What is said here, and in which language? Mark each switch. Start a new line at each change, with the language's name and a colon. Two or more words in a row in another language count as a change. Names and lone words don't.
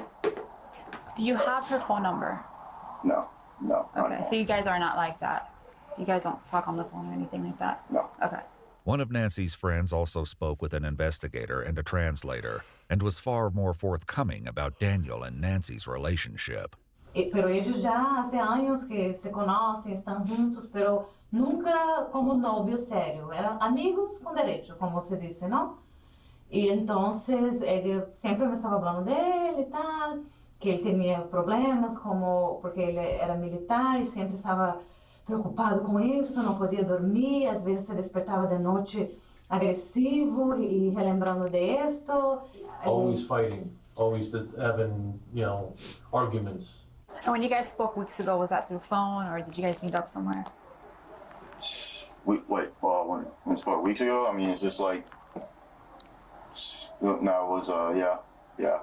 English: Do you have her phone number? No. Not Okay. anymore. So you guys are not like that. You guys don't talk on the phone or anything like that? No. Okay. One of Nancy's friends also spoke with an investigator and a translator, and was far more forthcoming about Daniel and Nancy's relationship.
Spanish: Pero ellos ya hace años que se conocen, están juntos, pero nunca como novio serio. Eran amigos con derecho, como se dice, ¿no? Y entonces ella siempre me estaba hablando de él y tal, que él tenía problemas como porque él era militar y siempre estaba preocupado con eso, no podía dormir,
Portuguese: às vezes
Spanish: se despertaba de noche agresivo y relembrando de esto.
English: Always fighting, always having, arguments. And when you guys spoke weeks ago, was that through phone or did you guys meet up somewhere? When we spoke weeks ago, I mean, it's just like, no, it was, yeah.